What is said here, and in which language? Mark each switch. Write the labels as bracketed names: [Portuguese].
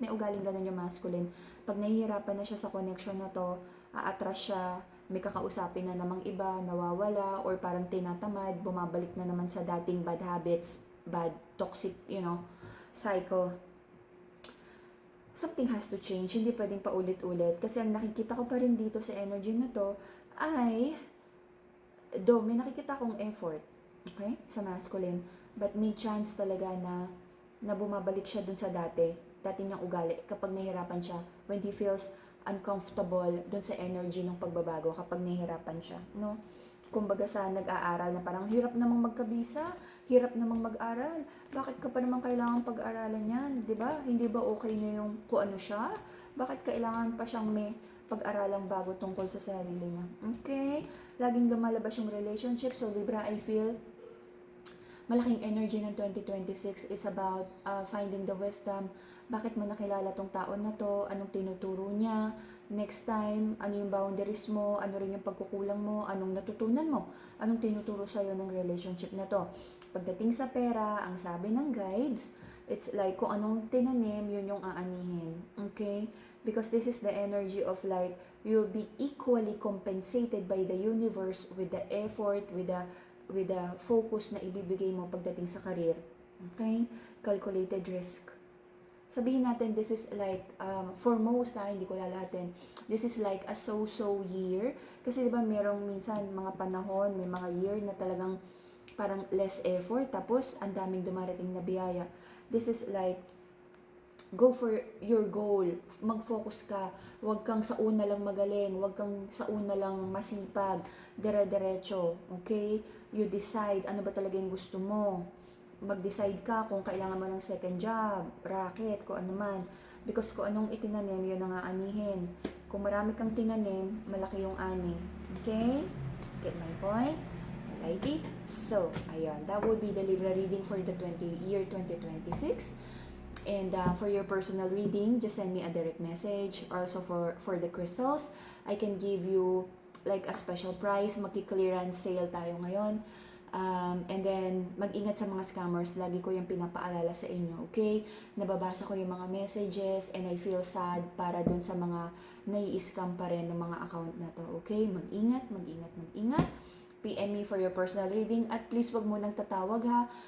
[Filipino] May ugaling ganun yung masculine. Pag nahihirapan na siya sa connection na to, aatras siya, may kakausapin na namang iba, nawawala, or parang tinatamad, bumabalik na naman sa dating bad habits, bad, toxic, cycle. [English] Something has to change, [Filipino] hindi pwedeng paulit-ulit. Kasi ang nakikita ko pa rin dito sa energy na to, ay, may nakikita akong effort, okay, sa masculine, but may chance talaga na bumabalik siya dun sa dati niyang ugali kapag nahihirapan siya, [English] when he feels uncomfortable [Filipino] dun sa energy ng pagbabago kapag nahihirapan siya, no? Kumbaga sa nag-aaral na parang hirap namang magkabisa, hirap namang mag-aral, bakit ka pa naman kailangan pag-aralan yan, di ba? Hindi ba okay na yung kung ano siya? Bakit kailangan pa siyang may pag-aralang bago tungkol sa sarili niya? Okay? Laging lumalabas yung relationship. [English] So, Libra, I feel malaking energy ng 2026 is about finding the wisdom. [Filipino] Bakit mo nakilala tong tao na to? Anong tinuturo niya? Next time, ano yung boundaries mo? Ano rin yung pagkukulang mo? Anong natutunan mo? Anong tinuturo sa'yo ng relationship na to? Pagdating sa pera, ang sabi ng guides, [English] it's like [Filipino] kung anong tinanim, yun yung aanihin. Okay? [English] Because this is the energy of like, you'll be equally compensated by the universe with the effort, with the focus [Filipino] na ibibigay mo pagdating sa career. [English] Okay? Calculated risk. [Filipino] Sabihin natin, [English] this is like, for most, [Filipino] hindi ko lalahatin, [English] this is like a so-so year. [Filipino] Kasi diba merong minsan mga panahon, may mga year na talagang parang less effort, tapos ang daming dumarating na biyaya. [English] This is like, go for your goal. [Filipino] Mag-focus ka. Huwag kang sa una lang magaling. Huwag kang sa una lang masipag. Dire-diretso. Okay? [English] You decide [Filipino] ano ba talaga yung gusto mo. Mag-decide ka kung kailangan mo ng second job, racket, kung ano man. Because kung anong itinanim, yun ang aanihin. Kung marami kang tinanim, malaki yung ani. Okay? [English] Get my point? Alrighty? [Filipino] So, ayun. [English] That would be the Libra reading for the year 2026. And for your personal reading, just send me a direct message. Also for the crystals, I can give you like a special price. [Filipino] Magki-clearance sale tayo ngayon. [English] And then, [Filipino] mag-ingat sa mga scammers. Lagi ko yung pinapaalala sa inyo, okay? Nababasa ko yung mga messages [English] and I feel sad [Filipino] para dun sa mga nai-scam pa rin ng mga account na to, okay? Mag-ingat, mag-ingat, mag-ingat. [English] PM me for your personal reading at please [Filipino] wag mo nang tatawag ha.